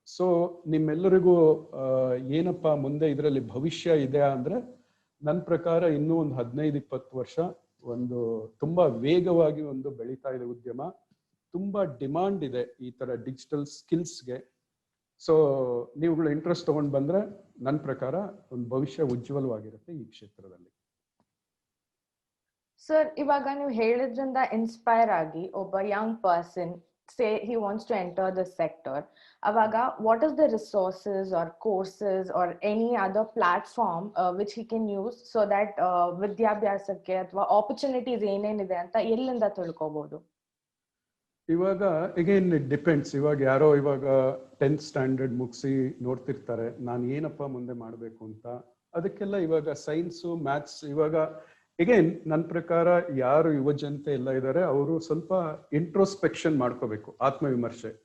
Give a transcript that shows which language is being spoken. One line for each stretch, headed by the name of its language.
Kannada: So ನಿಮ್ಮೆಲ್ಲರಿಗೂ ಏನಪ್ಪಾ ಮುಂದೆ ಇದರಲ್ಲಿ ಭವಿಷ್ಯ ಇದೆ ಅಂದ್ರೆ, ನನ್ನ ಪ್ರಕಾರ ಇನ್ನೂ ಒಂದು 15-20 ವರ್ಷ ಒಂದು ತುಂಬಾ ವೇಗವಾಗಿ ಒಂದು ಬೆಳೀತಾ ಇದೆ ಉದ್ಯಮ. ತುಂಬಾ ಡಿಮಾಂಡ್ ಇದೆ ಈ ತರ ಡಿಜಿಟಲ್ ಸ್ಕಿಲ್ಸ್ಗೆ. ಸೊ ನೀವುಗಳು ಇಂಟ್ರೆಸ್ಟ್ ತಗೊಂಡ್ ಬಂದ್ರೆ ನನ್ನ ಪ್ರಕಾರ ಒಂದು ಭವಿಷ್ಯ ಉಜ್ವಲವಾಗಿರುತ್ತೆ ಈ ಕ್ಷೇತ್ರದಲ್ಲಿ. ಸರ್, ಇವಾಗ ನೀವು ಹೇಳಿದ್ರಿಂದ ಇನ್ಸ್ಪೈರ್ ಆಗಿ ಒಬ್ಬ Young person
English: say he wants to enter the sector,
Kannada: avaga
English: what is the resources or courses or any other platform which he can use so that
Kannada: vidyabhyasakke athwa
English: opportunities
Kannada: ಏನೇನಿದೆ ಅಂತ ಎಲ್ಲಿಂದ ತಿಳ್ಕೋಬಹುದು?
English: ಇವಾಗ again it depends.
Kannada: ಇವಾಗ ಯಾರೋ ಇವಾಗ 10th standard ಮುಗಿಸಿ ನೋಡ್ತಿರ್ತಾರೆ ನಾನು ಏನಪ್ಪ ಮುಂದೆ ಮಾಡಬೇಕು ಅಂತ. ಅದಕ್ಕೆಲ್ಲ ಇವಾಗ ಸೈನ್ಸು, ಮ್ಯಾಥ್ಸ್, ಇವಾಗ ಅಗೇನ್ ನನ್ನ ಪ್ರಕಾರ ಯಾರು ಯುವ ಜನತೆ ಎಲ್ಲ ಇದ್ದಾರೆ ಅವರು ಸ್ವಲ್ಪ ಇಂಟ್ರೋಸ್ಪೆಕ್ಷನ್ ಮಾಡ್ಕೋಬೇಕು, ಆತ್ಮವಿಮರ್ಶೆ.